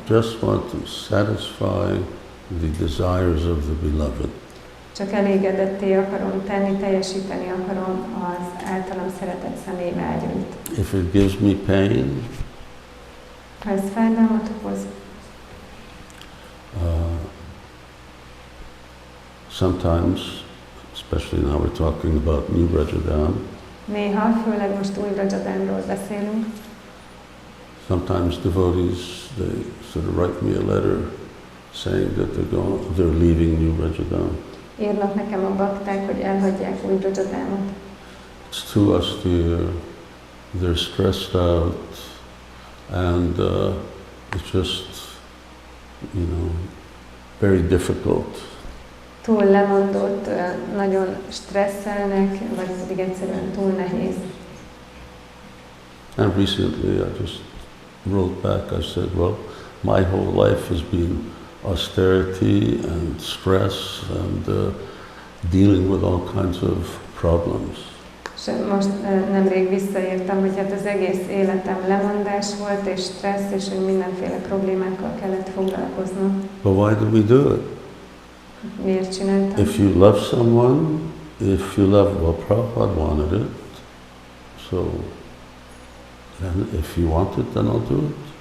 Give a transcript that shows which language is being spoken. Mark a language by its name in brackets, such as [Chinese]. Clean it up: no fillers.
[English] Just want to satisfy the desires of the beloved. [Hungarian] Csak elégedetté akarom tenni, teljesíteni akarom az általam szeretett személy vágyait. [English] If it gives me pain, [Hungarian] ha ez fájdalmat okoz, [English] sometimes, especially now we're talking about New Rajadam, [Hungarian] néha, főleg most új Rajadamról beszélünk, [English] sometimes devotees, they sort of write me a letter saying that they're leaving New Rajadam. [Hungarian] Írnak nekem a bakták, hogy elhagyják új Rajadamot. [English] It's too austere, they're stressed out, and it's just, you know, very difficult. [Hungarian] Túl lemondott, nagyon stresszelnek, vagy pedig egyszerűen túl nehéz. [English] And recently I just wrote back, I said, well, my whole life has been austerity and stress and dealing with all kinds of problems. [Hungarian] És most nemrég visszaírtam, hogy hát az egész életem lemondás volt, és stressz, és hogy mindenféle problémákkal kellett foglalkoznom. [English] But why do we do it? [Hungarian] Miért csináltam? [English] If you love someone, if you love, well, Prabhupada wanted it, so, and if you want it, then I'll do it.